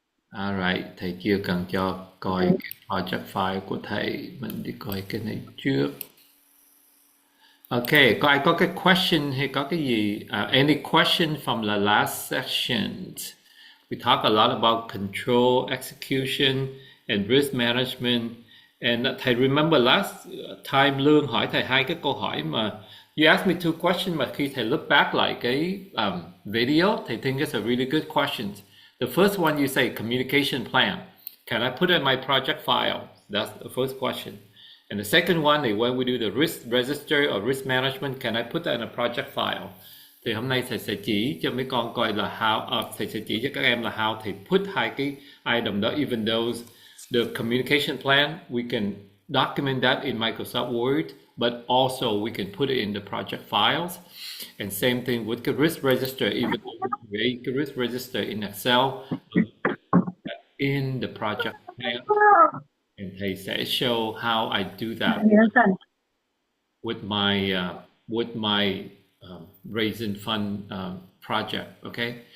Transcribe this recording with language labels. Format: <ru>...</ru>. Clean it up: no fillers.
<vi>Alright, thầy chưa cần cho coi cái project file của thầy, mình đi coi cái này trước. Okay, có ai có cái question hay có cái gì?</vi> <en>Any question from the last section? We talk a lot about control, execution, and risk management. And thầy remember last time Lương</en> <vi>hỏi thầy hai cái câu hỏi mà</vi> <en>you asked me two questions</en> <vi>mà khi thầy</vi> <en>look back</en> <vi>lại cái</vi> <en>video, thầy think it's a really good questions. The first one you say communication plan. Can I put it in my project file? That's the first question. And the second one is when we do the risk register or risk management, can I put that in a project file?</en> <vi>Thì hôm nay thầy sẽ chỉ cho mấy con coi là</vi> <en>how,</en> <vi>thầy sẽ chỉ cho các em là</vi> <en>how thầy put</en> <vi>hai cái</vi> <en>item</en> <vi>đó,</vi> <en>even though the communication plan, we can document that in Microsoft Word, but also we can put it in the project files. And same thing with the risk register, even though we create the risk register in Excel, in the project plan. And</en> <vi>thầy sẽ</vi> <en>show how I do that with my raising fund project. Okay.</en>